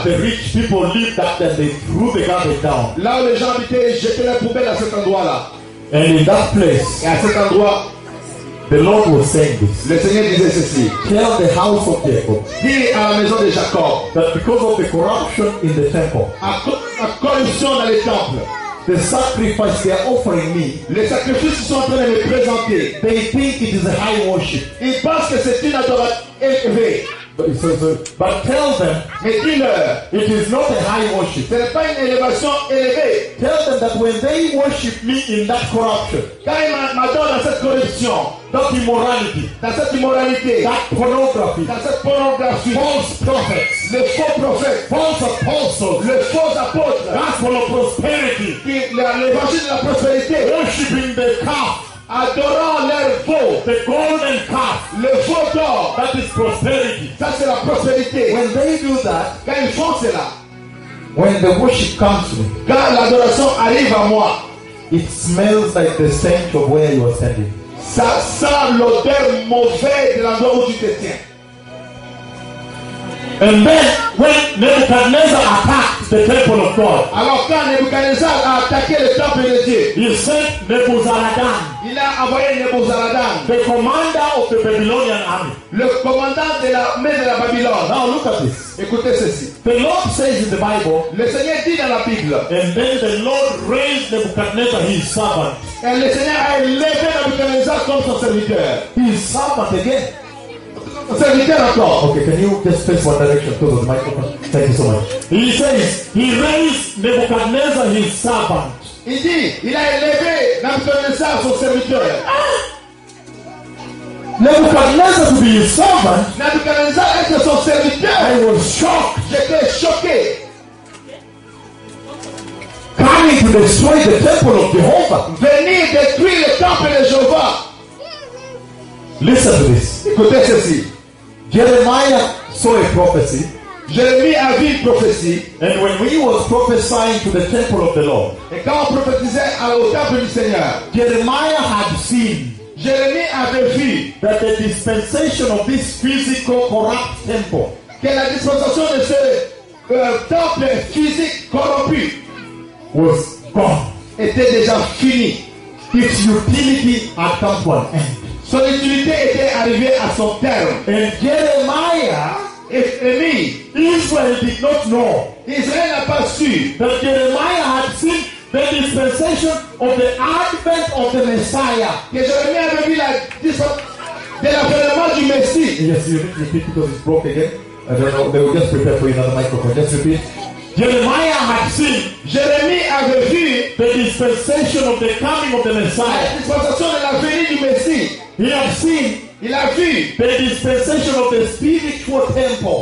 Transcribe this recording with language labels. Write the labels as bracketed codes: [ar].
[en] The rich people lived up and they threw the garbage down. [fr] Là où les gens habitaient, ils jetaient la poubelle à cet endroit-là. [en] And in that place, [fr] et à cet endroit, [en] the Lord was saying this. [fr] Le Seigneur disait ceci. [en] Tell the house of Jacob. [fr] Dis à la maison de Jacob. [en] That because of the corruption in the temple. [fr] La corruption dans les temples. [en] The sacrifice they are offering me. [fr] Les sacrifices qu'ils sont en train de me présenter. [en] They think it is a high worship. [fr] Ils pensent que c'est une adoration élevée. [en] But, but tell them, [fr] mais dis-leur, [en] it is not a high worship. [fr] Ce n'est pas une élévation élevée. [en] Tell them that when they worship me in that corruption, [fr] quand ils m'adorent dans cette corruption, dans cette immoralité, [en] that pornography, [fr] dans cette pornographie, [en] false prophets, [fr] les faux prophètes, [en] false apostles, [fr] les faux apôtres, [en] gospel of prosperity, [fr] l'évangile de la prospérité, [en] worshiping the calf. [fr] Adorant leur veau, [en] the golden calf, [fr] le veau d'or, [en] that is prosperity. [fr] Ça c'est la prospérité. [en] When they do that, [fr] quand ils font cela, [en] when the worship comes to me, [fr] quand l'adoration arrive à moi, [en] it smells like the stench of where you are standing. [fr] Ça sent l'odeur mauvaise de l'endroit où tu te tiens. [en] And then, when Nebuchadnezzar attacked the temple of God, [fr] alors quand Nebuchadnezzar a attaqué le temple de Dieu, [en] he sent Nebuzaradan. [fr] Il a envoyé Nebuzaradan, [en] the commander of the Babylonian army. [fr] Le commandant de l'armée de la Babylone. [en] Now look at this. [fr] Écoutez ceci. [en] The Lord says in the Bible. [fr] Le Seigneur dit dans la Bible. [en] And then the Lord raised Nebuchadnezzar, his servant. [fr] Et le Seigneur a élevé Nebuchadnezzar comme son serviteur. [en] His servant again. [fr] Serviteur encore. [en] Okay, can you just face one direction to the microphone? Thank you so much. He says, he raised Nebuchadnezzar, his servant. [fr] Il dit, il a élevé Nebuchadnezzar, son serviteur. [en] Nebuchadnezzar to be his servant. [fr] Nebuchadnezzar était son serviteur. [en] I was shocked. [fr] J'étais choqué. [en] Coming to destroy the temple of Jehovah. [fr] Venir détruire le temple de Jehovah. [en] Listen to this. [fr] Écoutez ceci. [en] Jeremiah saw a prophecy. [fr] Jeremiah a vu une prophétie. [en] And when he was prophesying to the temple of the Lord. [fr] Et quand on prophétisait au temple du Seigneur. [en] Jeremiah had seen. [fr] Jeremiah avait vu. [en] That the dispensation of this physical corrupt temple. [fr] Que la dispensation de ce temple physique corrompu. [en] Was gone. [fr] Était déjà fini. [en] Its utility had come to an end. [fr] Son utilité était arrivée à son terme. [en] And Jeremiah, if any, Israel did not know. [fr] Israël n'a pas su. [en] That Jeremiah had seen the dispensation of the advent of the Messiah. [fr] Que Jérémie avait vu la l'avènement du Messie. [en] Yes, you need to repeat because it's broken again. I don't know. They will just prepare for you another microphone. Just repeat. Jeremiah had seen. [fr] Jérémie avait vu [en] the dispensation of the coming of the Messiah. [fr] La dispensation de la venue du Messie. [en] He had seen. [fr] Il a vu [en] the dispensation of the spiritual temple.